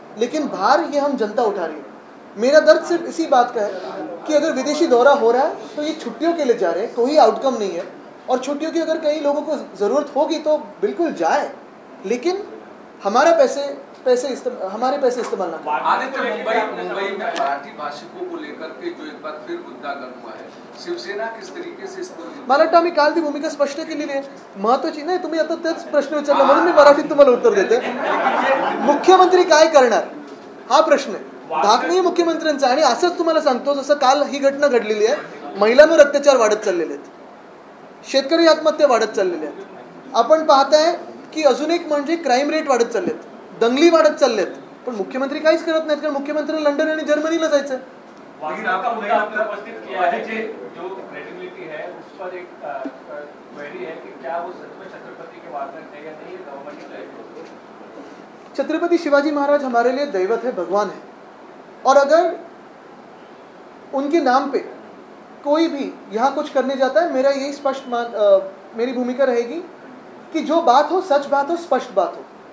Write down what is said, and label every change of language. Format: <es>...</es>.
<hi>लेकिन भार ये हम जनता उठा रही है. मेरा दर्द सिर्फ इसी बात का है कि अगर विदेशी दौरा हो रहा है तो ये छुट्टियों के लिए जा रहे हैं, कोई आउटकम नहीं है. और छुट्टियों की अगर कई लोगों को ज़रूरत होगी तो बिल्कुल जाए, लेकिन हमारे पैसे इस्तेमाल ना करें. आदित्य, मुंबई में मराठी भाषिकों को लेकर के जो एक बार फिर मुद्दा गर्म हुआ है, शिवसेना किस तरीके से इसको.</hi> <mr>मला वाटतं आम्ही काल ती भूमिका स्पष्ट केलेली आहे. महत्वाची नाही, तुम्ही आता तेच प्रश्न विचारला म्हणून मी मराठीत तुम्हाला उत्तर देते. मुख्यमंत्री काय करणार हा प्रश्न आहे. धाक नाही मुख्यमंत्र्यांचा. आणि असंच तुम्हाला सांगतो, जसं काल ही घटना घडलेली आहे, महिलांवर अत्याचार वाढत चाललेले आहेत, शेतकरी आत्महत्या वाढत चाललेल्या आहेत. आपण पाहताय की अजून एक म्हणजे क्राईम रेट वाढत चाललेत, दंगली वाढत चाललेत. पण मुख्यमंत्री काहीच करत नाहीत, कारण मुख्यमंत्री लंडन आणि जर्मनीला जायचं.</mr> <hi>लेकिन आपका मुद्दा आपने उपस्थित किया है कि जो क्रेडिबिलिटी है उस पर एक क्वेरी है कि क्या वो सच में छत्रपति के वारदात है या नहीं, ये गवर्नमेंट की तय. छत्रपति शिवाजी महाराज हमारे लिए दैवत है, भगवान है. और अगर उनके नाम पे कोई भी यहाँ कुछ करने जाता है, मेरा यही मेरी भूमिका रहेगी कि जो बात हो सच बात हो, स्पष्ट बात हो.</hi>